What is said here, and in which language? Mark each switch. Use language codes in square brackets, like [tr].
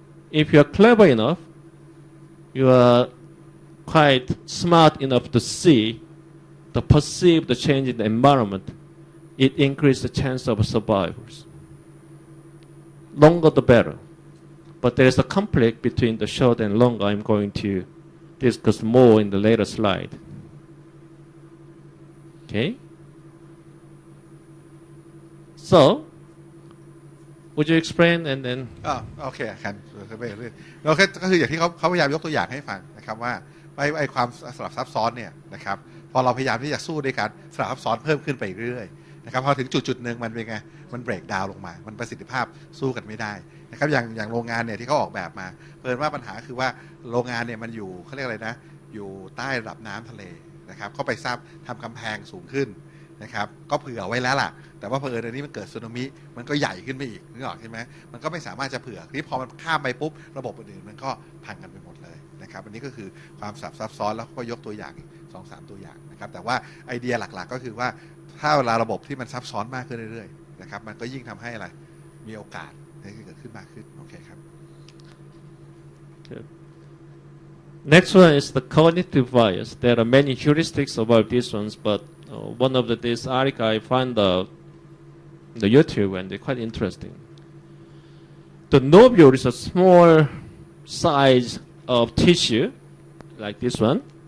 [en] If you are clever enough, you are quite smart enough to see, to perceive the change in the environment, it increases the chance of survivors. Longer the better. But there is a conflict between the short and long. I'm going to discuss more in the later slide. Okay? So, would you explain and then? [th] โอเคครับเราก็คืออย่างที่เขาพยายามยกตัวอย่างให้ฟังนะครับว่าไอ้ความสลับซับซ้อนเนี่ยนะครับพอเราพยายามที่จะสู้ด้วยการสลับซับซ้อนเพิ่มขึ้นไปเรื่อยๆนะครับพอถึงจุดหนึ่งมันเป็นไงมันเบรกดาวน์ลงมามันประสิทธิภาพสู้กันไม่ได้นะครับอย่างโรงงานเนี่ยที่เขาออกแบบมาเพิ่นว่าปัญหาคือว่าโรงงานเนี่ยมันอยู่เขาเรียกอะไรนะอยู่ใต้ระดับน้ำทะเลนะครับเขาไป ทำกำแพงสูงขึ้นนะครับก็เผื่อไว้แล้วล่ะแต่ว่าเผอิญอันนี้มันเกิดสึนามิมันก็ใหญ่ขึ้นไปอีกนึกออกใช่ไหมมันก็ไม่สามารถจะเผื่อที่พอมันข้ามไปปุ๊บระบบอื่นๆมันก็พังกันไปหมดเลยนะครับอันนี้ก็คือความซับซ้อนแล้วก็ยกตัวอย่าง 2-3 ตัวอย่างนะครับแต่ว่าไอเดียหลักๆก็คือว่าถ้าเวลาระบบที่มันซับซ้อนมากขึ้นเรื่อยๆนะครับมันก็ยิ่งทำให้อะไรมีโอกาสที่เกิดขึ้นมากขึ้นโอเคครับ [en] Next one is the cognitive bias. There are many heuristics about these ones, but one of this article I found out on the YouTube and they're quite interesting. The novule is a small size of tissue, like this one.